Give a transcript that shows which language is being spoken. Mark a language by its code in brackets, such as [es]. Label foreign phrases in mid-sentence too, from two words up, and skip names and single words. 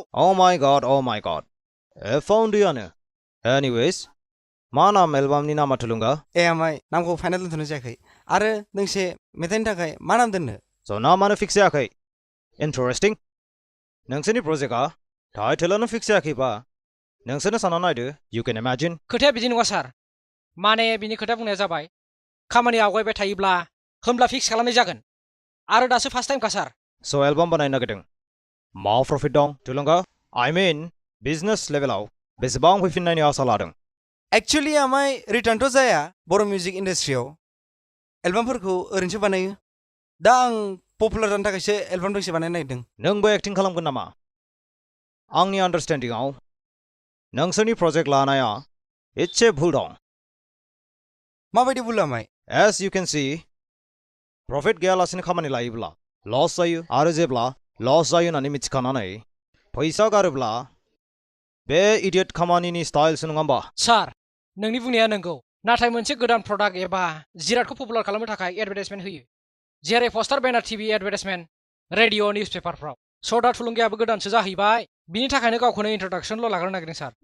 [en] oh my god [brx] एफा उन्दैयानो एनिवेज मा नाम एलबामनि नामा थुलुंगा ए आमाय नामखौ फाइनाल दोनथ'नाय जायाखै आरो दोंसे मेथाइनि थाखाय मा नाम दोननो स' नामानो फिक्स जायाखै इन्टारेस्टिं नोंसोरनि प्रजेक्टआ टाइटेलानो फिक्स जायाखैबा नोंसोरनो सानना नायदो [en] you can imagine [brx] खोथाया बिदि नङा सार माने बिनि खोथा बुंनाया जाबाय खामानि आवगायबाय थायोब्ला होमब्ला फिक्स खालामनाय जागोन आरो दासो [en] first time [brx] का सार so एलबाम बानायनो नागिरदों मा प्रफिट दं थुलुंगा [en] I mean business levelाव [brx] बेसेबां फैफिननायनि आसा लादों एक्चुअली आमाय रिटार्नथ' जाया बर' [en] music industryआव [brx] एलबामफोरखौ ओरैनोसो बानायो दा आं पपुलार जानो थाखायसो एलबाम दोंसे बानायनो नागिरदों नोंबो एक्टिं खालामगोन नामा आंनि आन्डारस्टेन्डिंआव नोंसोरनि प्रजेक्ट लानाया एसे भुल दं माबायदि भुल आमाय [en] as you can see [brx] प्रफिट गैयालासिनो खामानि लायोब्ला लस जायो आरो जेब्ला लस जायो होननानै मिथिखानानै फैसा गारोब्ला बे इडियट खामानिनि स्टाइलसो नङा होमबा सार नोंनि बुंनाया नंगौ नाथाय मोनसे गोदान प्रडाक्ट एबा जिरादखौ पपुलार खालामनो थाखाय एडभार्टाइजमेन्ट होयो जेरै [en] poster banner TV advertisement radio news paperफ्राव [brx] सदा थुलुंगायाबो गोदानसो जाहैबाय बिनि थाखायनो गावखौनो इन्ट्रडाक्सनल' लाग्रोनो नागिरदों सार